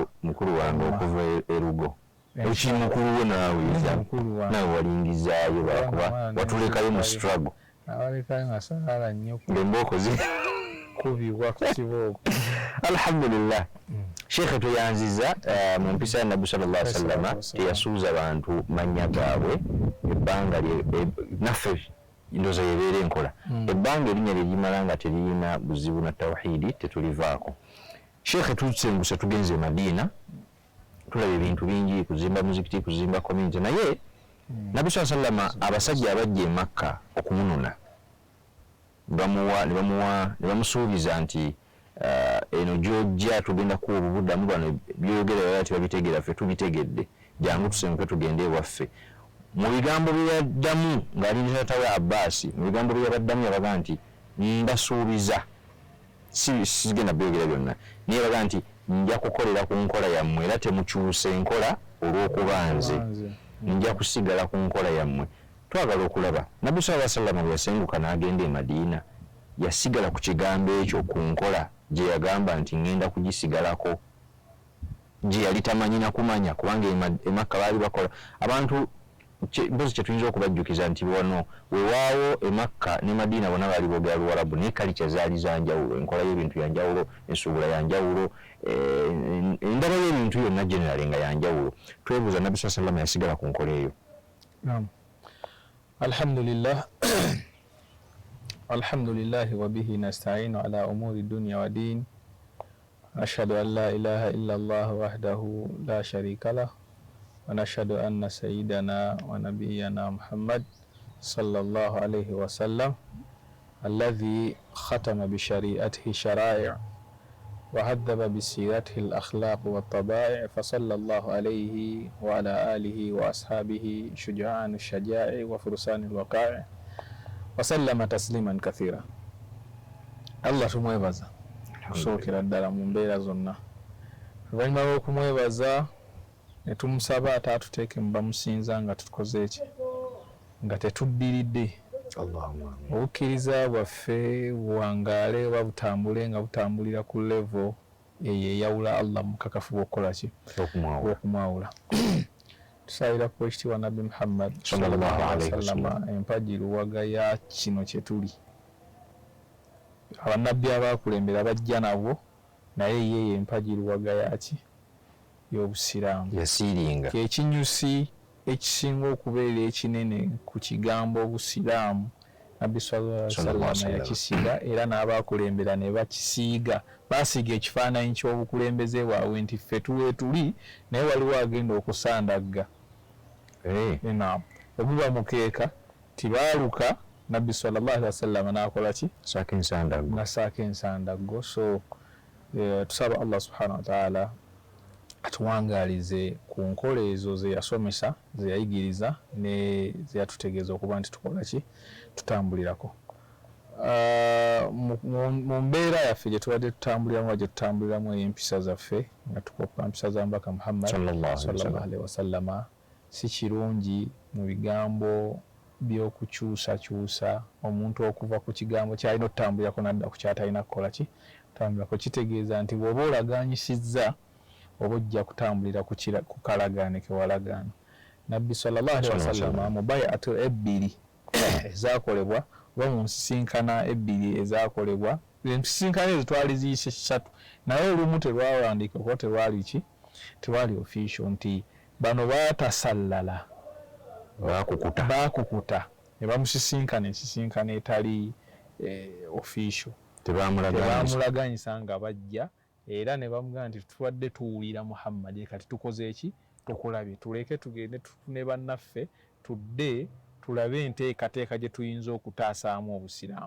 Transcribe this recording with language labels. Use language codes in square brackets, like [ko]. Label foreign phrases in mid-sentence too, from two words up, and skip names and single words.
[lg] Mukulu wange okuva erugo eki mukulu wo naawe walingizaayo lwakuba watulekayo mu struggle. Abalekayo nasaala nnyo ng'embooko kubibwa ku kibooko. Alhamdulillah. Sheikh tuyanziza mu mpisa ya Nabbi [ar] صلى الله عليه وسلم [lg] teyasuuza bantu mannya gaabwe ebbanga naffe ndoza yebeera enkola. Ebbanga erinnya lye limala nga teriyina buzibu na tawhidi tetulivaako. Sheikh tusenguse tugenze Madiina tulaba ebintu bingi kuzimba muzikiti kuzimba community naye Nabbi [ar] صلى الله عليه وسلم [lg] abasajja abajja e Makka okumununa bamusuubiza nti eno gyojja tugenda kuwa obuddamu bano byogera baba tebabitegeera ffe tubitegedde jangu tusenguke tugende ewaffe. Mu bigambo bye yaddamu ng'ali ne taata we Abbas mu bigambo bye yabaddamu yabaga nti mbasuubiza sigenda byogera byonna naye yabaga nti nja kukolera ku nkola yammwe era temukyuse enkola olw'okuba nze nja kusigala ku nkola yammwe. Twagala okulaba Nabbi [ar] صلى الله عليه وسلم [lg] yasenguka n'agenda e Madiina yasigala ku kigambo ekyo ku nkola gye yagamba nti ngenda kugisigalako gye yali tamanyi na kumanya kubanga e Makka baali bakola abantu mpozi kyetuyinza okubajjukiza nti wano wewaawo e Makka ne Madiina bonna baali boogera Luwarabu naye kalica zaali za njawulo enkola y'ebintu ya njawulo ensuubula ya njawulo endaba y'ebintu yonna generali nga ya njawulo. Twebuuza Nabbi [ar] صلى الله عليه وسلم [lg] yasigala ku nkola eyo. Alhamdulillah. [ar] الحمد لله وبه نستعين على أمور الدنيا والدين. أشهد أن لا إله إلا الله وحده لا شريك له ونشهد أن سيدنا ونبينا محمدا صلى الله عليه وسلم الذي ختم بشريعته الشرائع وهذب بسيرته الأخلاق والطبائع فصلى الله عليه وعلى آله وأصحابه شجعان الشجعاء وفرسان الوقائع وسلم تسليما كثيرا. [lg] Allah tumwebaza okusookera ddala mu mbeera zonna. Oluvannyuma lw'okumwebaza ne tumusaba ate atuteeke mu bamusinza nga tukoze eki, nga tetuddiridde. Obukkiriza bwaffe buwangaale oba butambule nga butambulira ku level eyo eyawula Allah mukakafu bw'okukola ki, bw'okumwawula. Tusaabira ku ekitiibwa Nabbi Muhammad [ar] صلى الله عليه وسلم [lg] empagi luwaga ya kino kye tuli. Abannabbi abaakulembera bajja nabo naye ye empagi luwaga yaki y'obusiraamu yasiiringa kyekinyusi ekisinga okubeera ekinene ku kigambo obusiraamu. Nabbi [ar] صلى الله عليه وسلم [lg] yakisiga era n'abaakulembera ne bakisiiga, baasiga ekifaananyi ky'obukulembeze bwabwe nti ffe tuwe tuli naye waliwo agenda okusandagga. Obuba mukeeka tibaaluka, Nabbi [ar] صلى الله عليه وسلم [lg] n'akola ki? Nasaaka ensandaggo. So tusaba Allah [ar] سبحانه وتعالى [lg] atuwangaalize ku nkola ezo ze yasomesa, ze yayigiriza ne ze yatutegeeza okuba nti tukola ki, tutambulirako. Mu mbeera yaffe gye tubadde tutambuliramu, gye tutambuliramu empisa zaffe nga tukopa empisa za Mbaka Muhammad [ar] صلى الله عليه وسلم, [lg] si kirungi mu bigambo by'okukyusakyusa omuntu okuva ku kigambo ky'alina okutambulirako n'adda ku ky'atalina kukola ki, kutambulirako. Kitegeeza nti bw'oba olagaanyisizza oba ojja kutambulira ku kalagaane ke walagaana. Nabbi [ar] صلى الله عليه وسلم [lg] mu bay'atu ebbiri ezaakolebwa oba mu nsisinkana ebbiri ezaakolebwa, ensisinkana ezo twali ziyise 3 naye olumu terwawandiika kuba terwali ki, terwali official nti bano baatasallala, baakukuta ne bamusisinkana ensisinkana etali official, tebaamulaganyisa nga bajja era ne bamugamba nti tuwadde tuwulira Muhammad kati tukoze eki, tukulabye, tuleke tugende tufune bannaffe tudde tulabe enteekateeka gye tuyinza okutaasaamu obusiraamu.